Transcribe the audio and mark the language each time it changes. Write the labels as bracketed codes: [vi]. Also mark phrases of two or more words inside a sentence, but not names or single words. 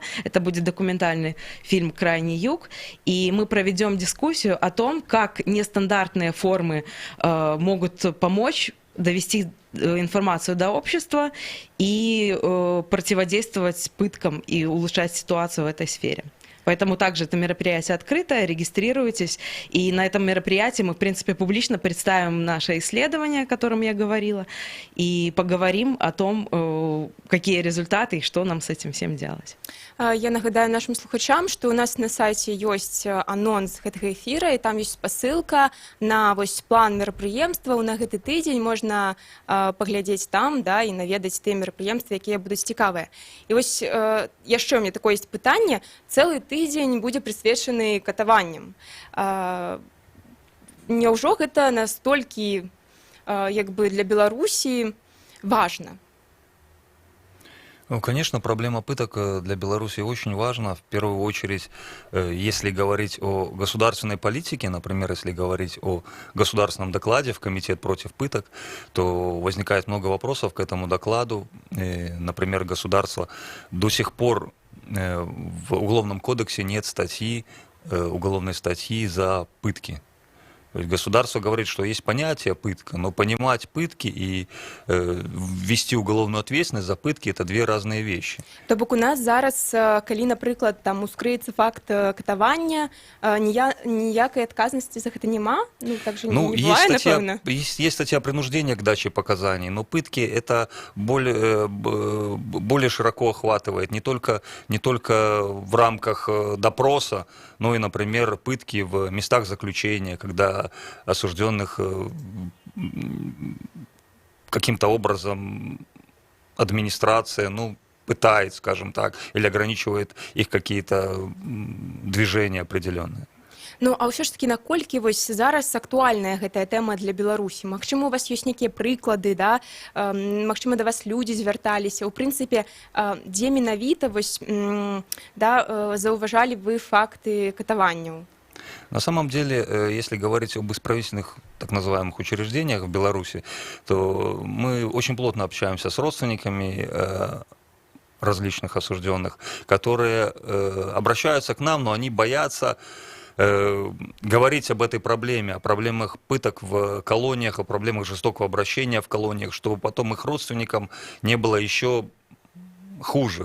[ru] Это будет документальный фильм «Крайний юг». И мы проведем дискуссию о том, как нестандартные формы могут помочь довести информацию до общества и противодействовать пыткам и улучшать ситуацию в этой сфере. Поэтому также это мероприятие открытое, регистрируйтесь. И на этом мероприятии мы, в принципе, публично представим наше исследование, о котором я говорила, и поговорим о том, какие результаты и что нам с этим всем делать. [be] Я нагадаю нашим слухачам, што у нас на сайце ёсць анонс гэтага эфіра, і там ёсць спасылка на вось план мерапрыемстваў. На гэты тыдзень можна паглядзець там, да, і наведаць тыя мерапрыемствы, якія будуць цікавыя. І вось яшчэ у мяне такое ёсць пытанне. Цэлы тыдзень будзе прысвечаны катаванням. Няўжо гэта настолькі як бы для Беларусі важна? Ну, [ru] конечно, проблема пыток для Беларуси очень важна. В первую очередь, если говорить о государственной политике, например, если говорить о государственном докладе в Комитет против пыток, то возникает много вопросов к этому докладу. Например, государство до сих пор в Уголовном кодексе нет статьи, уголовной статьи за пытки. То есть государство говорит, что есть понятие пытка, но понимать пытки и ввести уголовную ответственность за пытки – это две разные вещи. [be] То бок у нас зараз, калі, напрыклад, там ускрыецца факт катавання, ніякай адказнасці за гэта няма? [ru] Ну, так же не бывае, напэўна. Есть статья принуждения к даче показаний, но пытки это более широко охватывает, не только в рамках допроса, но и, например, пытки в местах заключения, когда осужденных каким-то образом администрация, пытает, скажем так, или ограничивает их какие-то движения определенные. [be] Ну, а ўсё ж такі, наколькі вось зараз актуальная гэтая тэма для Беларусі? Магчыма, у вас ёсць нейкія прыклады, да? Магчыма, да вас людзі звярталіся. У прынцыпе, дзе менавіта вось, да, заўважалі вы факты катаванняў? [ru] На самом деле, если говорить об исправительных так называемых учреждениях в Беларуси, то мы очень плотно общаемся с родственниками различных осужденных, которые обращаются к нам, но они боятся говорить об этой проблеме, о проблемах пыток в колониях, о проблемах жестокого обращения в колониях, чтобы потом их родственникам не было еще хуже.